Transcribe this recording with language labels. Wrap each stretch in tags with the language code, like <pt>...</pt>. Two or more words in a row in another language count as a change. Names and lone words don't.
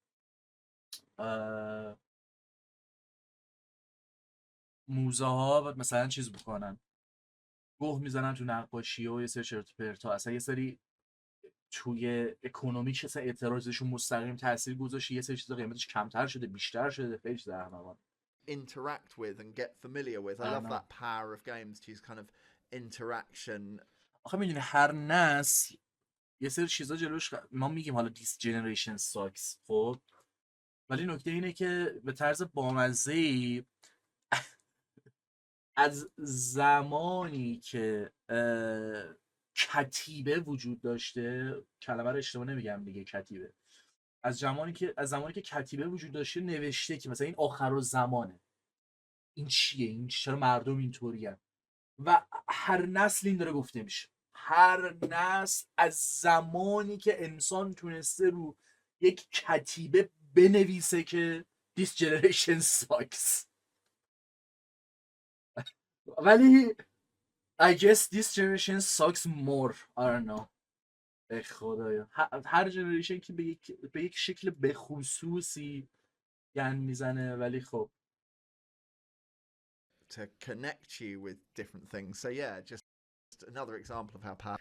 <fa>موزه ها و مثلا چیز میکنن، گوه میزنن تو نقاشی و یه سری چرت و پرتا، اصلا یه سری توی اکونومیک اصلا اعتراضشون مستقیم تاثیر گذاشته، یه سری چیزا قیمتش کمتر شده بیشتر شده، خیلی چیز احمقانه.</fa> <en>interact with and get familiar with. I love that power of games to use kind of interaction.</en> <fa>آخه میدونی هر نسل یه سری چیزا جلوش ما میگیم حالا</fa> <en>this generation sucks</en> <fa>خب، ولی نکته اینه که به طرز بامزه‌ای از زمانی که کتیبه وجود داشته، کلمه رو اشتباه نمیگم دیگه، کتیبه از زمانی که کتیبه وجود داشته نوشته که مثلا این آخرالزمانه، این چیه، این چرا مردم اینطورین، و هر نسل این داره گفته میشه، هر نسل از زمانی که انسان تونسته رو یک کتیبه بنویسه که</fa> <en>this generation sucks. ولی I guess this generation sucks more. I don't know.</en> <fa>ای خدایا هر جنریشن که به یک شکل به خصوصی گند میزنه، ولی خب</fa> <en>to connect you with different things. So yeah, just another example of how powerful</en>